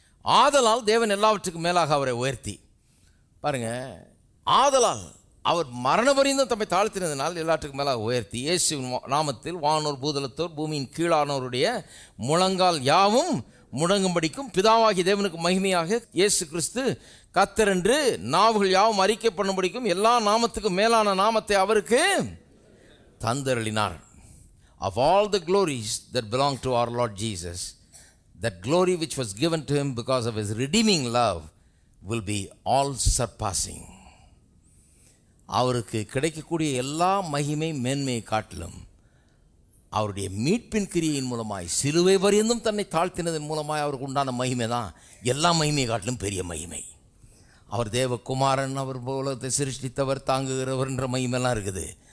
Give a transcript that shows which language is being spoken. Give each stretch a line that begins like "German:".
Tamil: ஆதலால் தேவன் எல்லாவற்றுக்கும் மேலாக அவரை உயர்த்தி, பாருங்கள், ஆதலால் அவர் மரண பரியந்தம் தம்மை தாழ்த்தினதினால் எல்லாற்றுக்கும் மேலாக உயர்த்தி இயேசுவின் நாமத்தில் வானோர் பூதலத்தோர் பூமியின் கீழானோருடைய முழங்கால் யாவும் முடங்கும்படிக்கும் பிதாவாகி தேவனுக்கு மகிமையாக இயேசு கிறிஸ்து கர்த்தர் என்று நாவுகள் யாவும் அறிக்கை பண்ணும்படிக்கும் எல்லா நாமத்துக்கும் மேலான நாமத்தை அவருக்கு தந்தருளினார்.
English: Of all the glories that belong to our Lord Jesus, that glory which was given to him because of his redeeming love will be all surpassing.
Tamil: அவருக்கு கிடைக்கக்கூடிய எல்லா மகிமை மேன்மையை காட்டிலும் அவருடைய மீட்பின் கிரியையின் மூலமாய் சிலுவை பரியந்தும் தன்னை தாழ்த்தினதன் மூலமாய் அவருக்கு உண்டான மகிமை தான் எல்லா மகிமையை காட்டிலும் பெரிய மகிமை. அவர் தேவகுமாரன், அவர் உலகத்தை சிருஷ்டித்தவர், தாங்குகிறவர்ன்ற மகிமைலாம் இருக்குது.